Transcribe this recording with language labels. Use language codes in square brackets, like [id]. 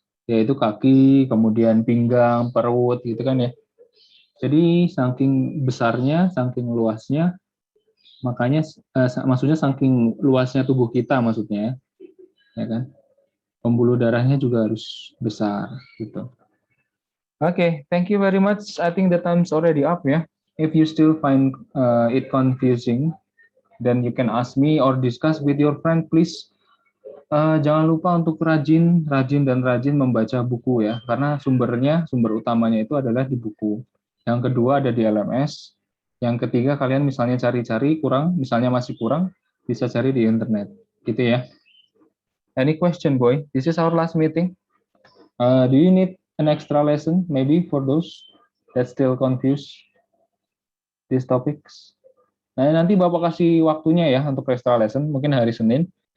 [id] yaitu kaki, kemudian pinggang, perut gitu kan ya. Jadi saking besarnya, saking luasnya, makanya maksudnya saking luasnya tubuh kita maksudnya, ya kan. Pembuluh darahnya juga harus besar gitu. [en] Okay, thank you very much. I think the time's already up ya. If you still find it confusing, then you can ask me or discuss with your friend, please. [id] Jangan lupa untuk rajin membaca buku ya, karena sumber utamanya itu adalah di buku. Yang kedua ada di LMS. Yang ketiga kalian misalnya cari-cari misalnya masih kurang, bisa cari di internet, gitu ya. [en] Any question, boy? This is our last meeting. Do you need an extra lesson, maybe for those that still confused these topics? [id] Nah, nanti Bapak kasih waktunya ya untuk extra lesson, mungkin hari Senin.